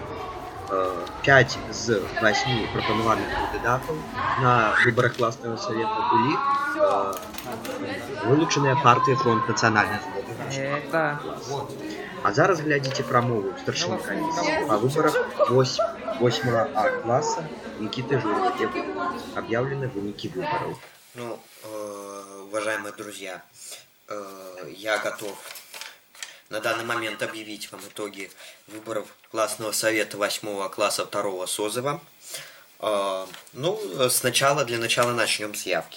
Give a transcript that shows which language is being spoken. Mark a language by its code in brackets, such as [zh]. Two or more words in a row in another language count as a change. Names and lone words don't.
[be] 5 з 8 прапанаваных кандыдатаў на выбарах класнага савета былі вылучаныя партыі фронт нацыянальнай згоды. А зараз глядзіце прамову старшыні камісіі па выбарах 8 класа Никиты Журова, [ru] где объявлены [be] вынікі выборов. [ru] Ну, уважаемые друзья, я готов на данный момент объявить вам итоги выборов классного совета 8 класса 2 созыва. Ну, для начала начнем с явки.